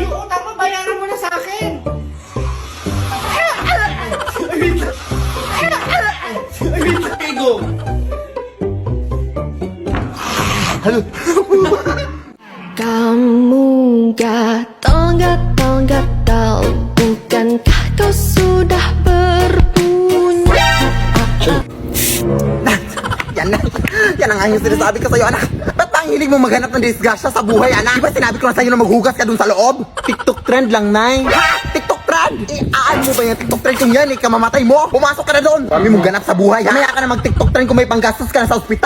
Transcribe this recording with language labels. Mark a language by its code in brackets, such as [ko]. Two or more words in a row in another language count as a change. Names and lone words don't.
[tl] Utang mo, bayaran mo na sa akin. [ms] Kamu gatal-gatal, bukankah kau sudah berpunya? [tl] Yan ang yung sinasabi ko sa'yo, anak. Ba't ba ang hilig mo maghanap ng disgrasya sa buhay, anak? Di ba sinabi ko na sa'yo na maghugas ka dun sa loob? TikTok trend lang, Nay. Ha? TikTok trend? Aan mo ba yung TikTok trend kung yan, kamamatay mo? Pumasok ka na doon. Sabi mo ganap sa buhay, ha? Mamaya ka na mag-TikTok trend kung may panggastos ka na sa ospital.